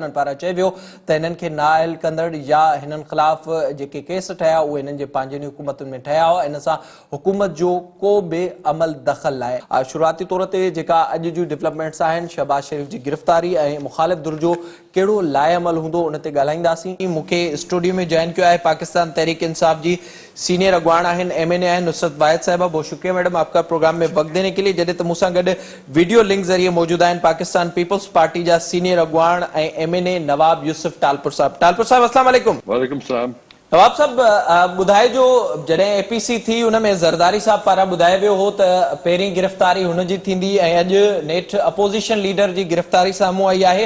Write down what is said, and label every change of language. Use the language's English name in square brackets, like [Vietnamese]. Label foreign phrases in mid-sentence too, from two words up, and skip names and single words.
[Sindhi] उन्हनि पारां चयो वियो त हिननि खे नाअहल कंदड़ या हिननि ख़िलाफ़ जेके केस ठहिया उहे हिननि जे पंहिंजनि हुकूमतुनि में ठहिया हुआ, इन सां हुकूमत जो को बि अमल दख़ल आहे। शुरूआती तौर ते जेका अॼु जूं डेवलपमेंट्स आहिनि, शहबाज शरीफ़ जी गिरफ़्तारी ऐं मुख़ालिफ़ धुर जो कहिड़ो लाइअमल हूंदो उन ते ॻाल्हाईंदासीं। मूंखे स्टूडियो में [Urdu] جوائن کیا ہے [Sindhi] पाकिस्तान तहरीक इंसाफ जी सीनियर अगवान आहिनि MNA आहिनि नुसरत वाहिद साहिबा। [Urdu] بہت شکریہ میڈم آپکا پروگرام میں وقت دینے کے لیے. [Sindhi] जॾहिं त मूंसां गॾु वीडियो लिंक ज़रिए मौजूद आहिनि पाकिस्तान पीपल्स पार्टी जा सीनियर अगवान ऐं MNA नवाब यूसुफ टालपुर साहब। टालपुर साहब अस्सलाम वालेकुम। वालेकुम सलाम। नवाब साहब ॿुधाइजो, जॾहिं APC थी उन में ज़रदारी साहब पारां ॿुधायो वियो हो त पहिरीं गिरफ़्तारी हुनजी थींदी ऐं अॼु नेठ अपोज़िशन लीडर जी गिरफ़्तारी साम्हूं आई आहे।